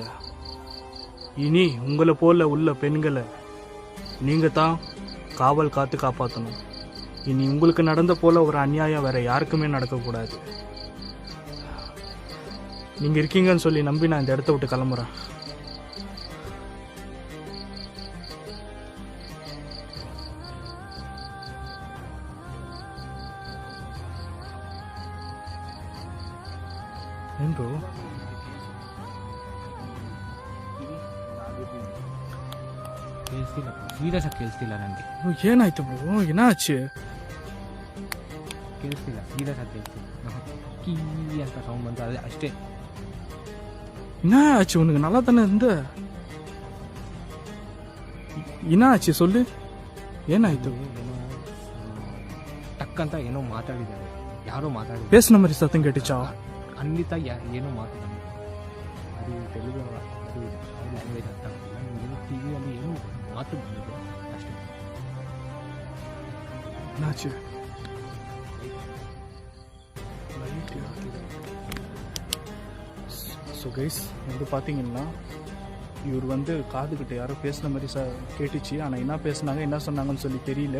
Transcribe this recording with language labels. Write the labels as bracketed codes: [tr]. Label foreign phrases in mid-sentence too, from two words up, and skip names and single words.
[ta] இனி உங்களை போல் உள்ள பெண்களை நீங்கள் தான் காவல் காத்து காப்பாற்றணும். இனி உங்களுக்கு நடந்த போல் ஒரு அநியாயம் வேறு யாருக்குமே நடக்கக்கூடாது. நீங்கள் இருக்கீங்கன்னு சொல்லி நம்பி நான் இந்த இடத்த விட்டு கிளம்புறேன். [kn] ಏನ್ ಬ್ರೋ? ಕೇಳಿಸ್ತಿಲ್ಲ, ಸೀರಿಯಸ್ ಆಗಿ ಕೇಳಿಸ್ತಿಲ್ಲ ನನಗೆ. ಏನಾಯ್ತು ಬ್ರೋ? ಏನಾಚು? ಕೇಳಿಸ್ತಿಲ್ಲ, ಸೀರಿಯಸ್ ಆಗಿ ಕೇಳಿಸ್ತಿಲ್ಲ. ಕೀ ಅಂತ ಸೌಂಡ್ ಬಂತು, ಅದೇ ಅಷ್ಟೇ. [ta] என்னாச்சு உனக்கு? நல்லா தானே இருந்த. என்னாச்சு சொல்லு, [kn] ಏನಾಯ್ತು? ಟಕ್ ಅಂತ ಏನೋ ಮಾತಾಡಿದ್ದಾರೆ, ಯಾರೋ ಮಾತಾಡಿದ್ದಾರೆ. [ta] பேசின மாதிரி சத்தம் கேட்டுச்சா? [kn] ಖಂಡಿತ ಏನೋ ಮಾತಾಡಿದ್ದಾರೆ. ಅದು ತೆಲುಗು, ಅದು ಲ್ಯಾಂಗ್ವೇಜ್ ಅರ್ಥ ಆಗ್ತಿಲ್ಲ. ಏನೋ ಟಿವಿಯಲ್ಲಿ ಏನೋ ಮಾತು ಬಂದಿದೆ ಅಷ್ಟೇ. [ta] என்னாச்சு? [en] so guys [ta] வந்து பார்த்தீங்கன்னா இவர் வந்து காதுகிட்ட யாரோ பேசுன மாதிரி கேட்டுச்சு. ஆனால் என்ன பேசுனாங்க என்ன சொன்னாங்கன்னு சொல்லி தெரியல.